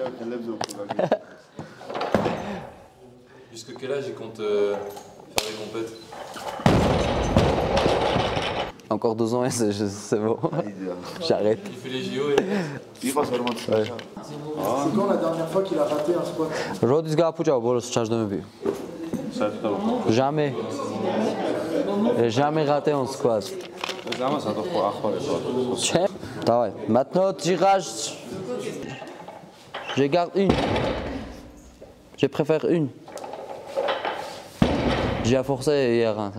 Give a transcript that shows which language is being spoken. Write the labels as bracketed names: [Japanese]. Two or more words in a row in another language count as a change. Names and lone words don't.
[French] Jusque quel âge il compte faire des compètes? Encore 12 ans et c'est bon. J'arrête. Il fait les JO et... C'est quand la dernière fois qu'il a raté un squat? [Georgian] Rodis გააფუჭა ბოლოს ჩარჯდომები. [French] Jamais. Jamais raté un squat. Давай. Maintenant tirage. Je garde une. Je préfère une. J'ai forcé hier.